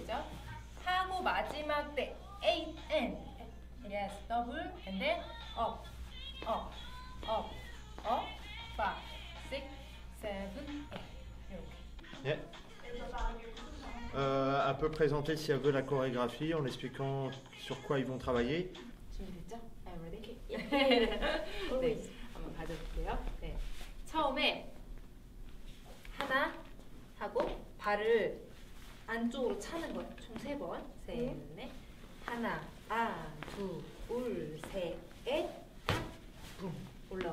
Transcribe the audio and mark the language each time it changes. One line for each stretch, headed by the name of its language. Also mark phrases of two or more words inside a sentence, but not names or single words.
French: Yeah. Un peu présenter si elle veut la chorégraphie en expliquant sur quoi ils vont travailler.
Korean: 네, 한번 봐줄게요. 네, 처음에 하나 하고 발을 안쪽으로 차는 거예요. 총 3번. 셋, 넷. 하나, 둘, 셋, 탁, 붐 올라오고.